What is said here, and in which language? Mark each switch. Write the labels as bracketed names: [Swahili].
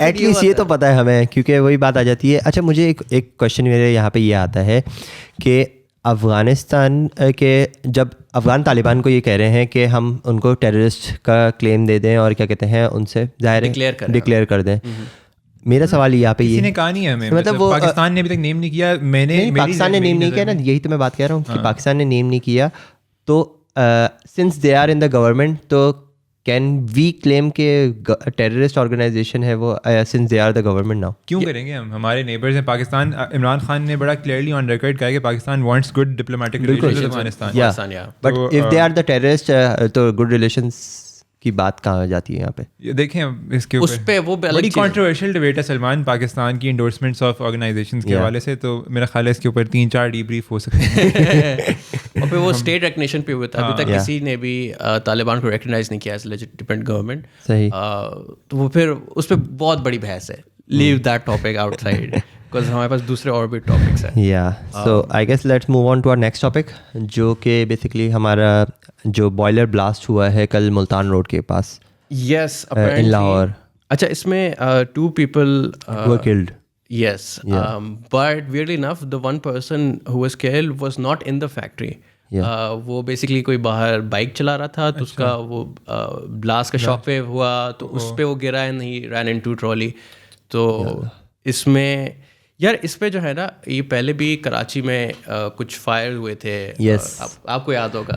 [English] at least [Urdu] یہ تو پتہ ہے ہمیں, کیونکہ وہی بات آ جاتی ہے. اچھا مجھے ایک کویشچن میرے یہاں پہ یہ آتا ہے کہ افغانستان کے جب افغان طالبان کو یہ کہہ رہے ہیں کہ ہم ان کو ٹیررسٹ کا کلیم دے دیں اور کیا کہتے ہیں ان سے ظاہر ڈکلیئر کر دیں, میرا سوال یہاں پہ یہ نے کہا نہیں ہے ہمیں, مطلب پاکستان نے ابھی تک نیم نہیں کیا. پاکستان نے نیم نہیں کیا نا, یہی تو میں بات کہہ رہا ہوں کہ پاکستان نے نیم نہیں کیا. [English] تو since they are in the government, تو can we claim [Urdu] کہ ٹیررسٹ آرگنائزیشن ہے وہ, [English] Since they are the government now? [Urdu] کیوں کریں گے ہم, ہمارے نیبرز ہیں پاکستان. [English] عمران خان نے بڑا clearly on record کہا کہ Pakistan wants good diplomatic relations with Afghanistan. But if they are the terrorist, [Urdu] تو گڈ ریلیشنز کی بات کہاں جاتی ہے یہاں پہ؟ دیکھیں اس کے اوپر بڑی کنٹروورشل ڈبیٹ ہے سلمان, پاکستان کی انڈورسمنٹس آف آرگنائزیشنز کے حوالے سے. تو میرا خیال ہے اس کے اوپر 3-4 ڈی بریف ہو سکتے ہیں. اور پھر وہ اسٹیٹ ریکگنیشن پہ ہوا تھا, ابھی تک کسی نے بھی طالبان کو ریکگنائز نہیں کیا [English] As legitimate government. [Urdu] صحیح. تو وہ پھر اس پہ بہت بڑی بحث ہے. [English] leave that topic outside, [Urdu] because ہمارے پاس دوسرے اور بھی ٹاپکس ہیں. [English] so I guess let's move on to our next topic, [Urdu] جو کہ بیسکلی ہمارا جو بوائلر بلاسٹ ہوا ہے کل ملتان روڈ کے پاس. [English] Yes, in Lahore. [Urdu] اچھا اس میں [English] 2 people were killed. Yes, but weirdly enough the one person who was killed was not in the factory. [Urdu] وہ بیسکلی کوئی باہر بائک چلا رہا تھا, تو اس کا وہ بلاسٹ کا شاک ویو ہوا, تو اس پہ وہ گرا [English] And he ran into trolley. [Urdu] تو اس میں یار اس پہ جو ہے نا, یہ پہلے بھی کراچی میں کچھ فائر ہوئے تھے. آپ کو یاد ہوگا.